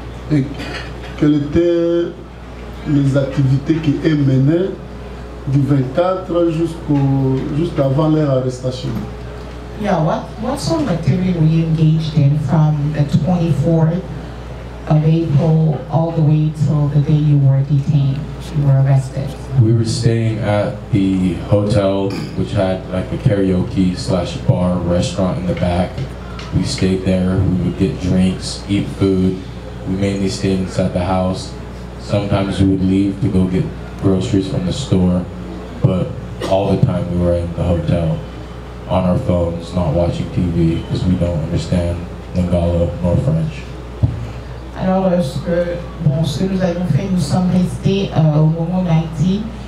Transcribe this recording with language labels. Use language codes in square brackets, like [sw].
[fr] Et quelles étaient les activités qui est menées du 24 jusqu'avant leur arrestation? [en] Yeah, what sort of activity were you engaged in from the 24th of April all the way till the day you were detained, you were arrested? We were staying at the hotel, which had like a karaoke/bar restaurant in the back. We stayed there, we would get drinks, eat food. We mainly stayed inside the house. Sometimes we would leave to go get groceries from the store, but all the time we were in the hotel, on our phones, not watching TV, because we don't understand Lingala nor French. [fr] Alors, ce que nous avons fait, nous sommes restés au moment d'Haïti.